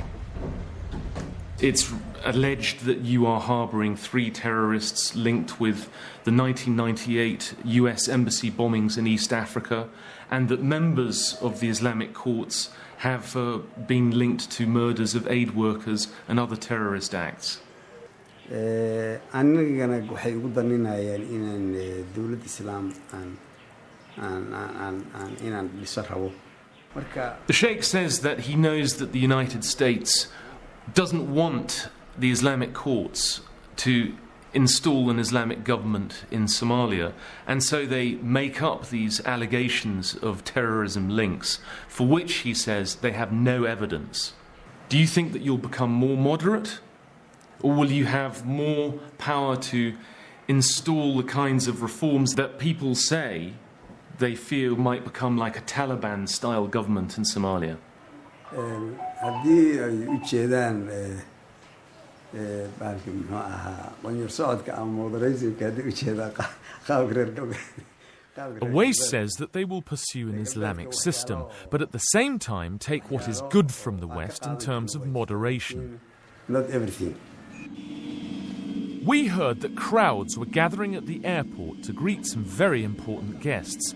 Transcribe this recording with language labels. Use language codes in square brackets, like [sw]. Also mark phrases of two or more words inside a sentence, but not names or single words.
[en] It's alleged that you are harbouring 3 terrorists linked with the 1998 US embassy bombings in East Africa, and that members of the Islamic courts have been linked to murders of aid workers and other terrorist acts. [so] anigana waxay ugu daninayeen inaan dawladda islaam aan inaan dhiso rabo. [en] The Sheikh says that he knows that the United States doesn't want the Islamic courts to install an Islamic government in Somalia, and so they make up these allegations of terrorism links, for which he says they have no evidence. Do you think that you'll become more moderate? Or will you have more power to install the kinds of reforms that people say they feel might become like a Taliban-style government in Somalia? [so] haddii ay u jeedaan baalki muxuu ahaa qonyar socodka ama modernismka haddii u jeedaan qaabka reer galbeed. [en] Awais says that they will pursue an Islamic system, but at the same time take what is good from the West in terms of moderation. Not everything. We heard that crowds were gathering at the airport to greet some very important guests.